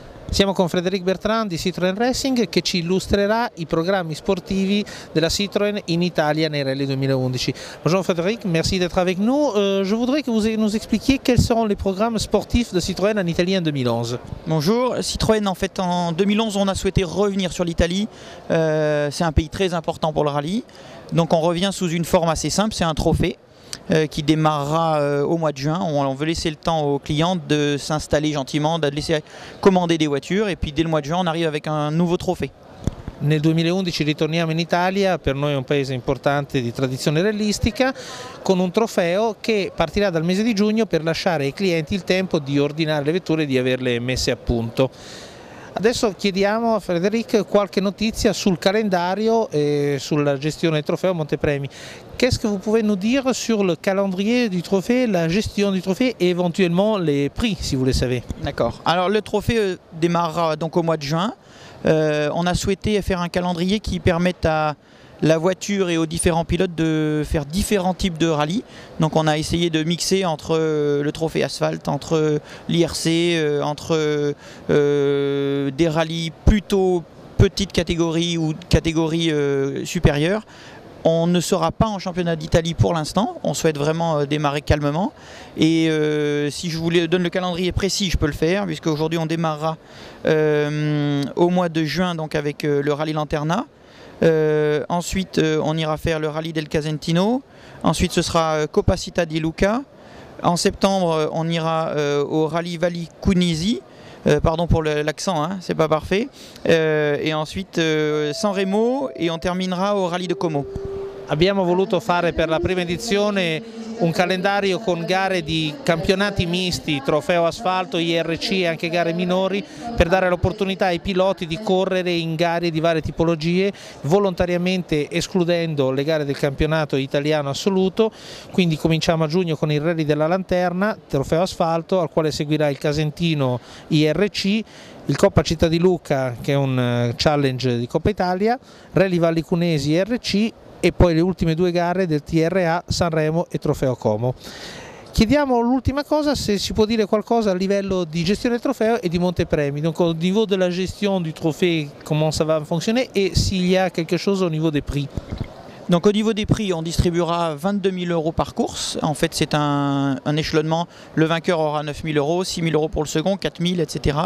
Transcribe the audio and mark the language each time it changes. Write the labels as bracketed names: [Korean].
[Italian] Siamo con Frédéric Bertrand di Citroën Racing che ci illustrerà i programmi sportivi della Citroën in Italia nei Rally 2011. [French] Bonjour Frédéric, merci d'être avec nous. Je voudrais que vous nous expliquiez quels seront les programmes sportifs de Citroën en Italie en 2011. Bonjour, Citroën en fait en 2011 on a souhaité revenir sur l'Italie, c'est un pays très important pour le rallye, donc on revient sous une forme assez simple, c'est un trophée qui démarrera au mois de juin. On veut laisser le temps aux clients de s'installer gentiment, de laisser commander des voitures et puis dès le mois de juin on arrive avec un nouveau trophée. [Italian] Nel 2011 ritorniamo in Italia, per noi è un paese importante di tradizione rallistica, con un trofeo che partirà dal mese di giugno per lasciare ai clienti il tempo di ordinare le vetture e di averle messe a punto. Adesso chiediamo a Frédéric qualche notizia sul calendario e sulla gestione del trofeo Montepremi. [French] Qu'est-ce que vous pouvez nous dire sur le calendrier du trophée, la gestion du trophée et éventuellement les prix si vous les savez? D'accord. Alors le trophée démarrera donc au mois de juin. On a souhaité faire un calendrier qui permette à la voiture et aux différents pilotes de faire différents types de rallyes. Donc on a essayé de mixer entre le trophée asphalte, entre l'IRC, entre des rallyes plutôt petite catégorie ou catégorie supérieure. On ne sera pas en championnat d'Italie pour l'instant, on souhaite vraiment démarrer calmement. Et si je vous donne le calendrier précis, je peux le faire, puisque aujourd'hui on démarrera au mois de juin donc avec le rallye Lanterna. Ensuite on ira faire le rallye del Casentino, ensuite ce sera Coppa Città di Luca. En septembre on ira au rallye Valli Cunisi, pardon pour l'accent, hein, c'est pas parfait, et ensuite Sanremo et on terminera au rallye de Como. [Italian] Abbiamo voluto fare per la prima edizione un calendario con gare di campionati misti, trofeo asfalto, IRC e anche gare minori, per dare l'opportunità ai piloti di correre in gare di varie tipologie, volontariamente escludendo le gare del campionato italiano assoluto. Quindi cominciamo a giugno con il Rally della Lanterna, trofeo asfalto, al quale seguirà il Casentino IRC, il Coppa Città di Lucca che è un challenge di Coppa Italia, Rally Valli Cunesi IRC e poi le ultime due gare del TRA, Sanremo e Trofeo Como. Chiediamo l'ultima cosa, se si può dire qualcosa a livello di gestione del trofeo [French] et du Montepremi, donc au niveau de la gestion du trophée, comment ça va fonctionner et s'il y a quelque chose au niveau des prix. Donc au niveau des prix, on distribuera 22 000 € par course. En fait, c'est un échelonnement. Le vainqueur aura 9 000 €, 6 000 € pour le second, 4 000, etc.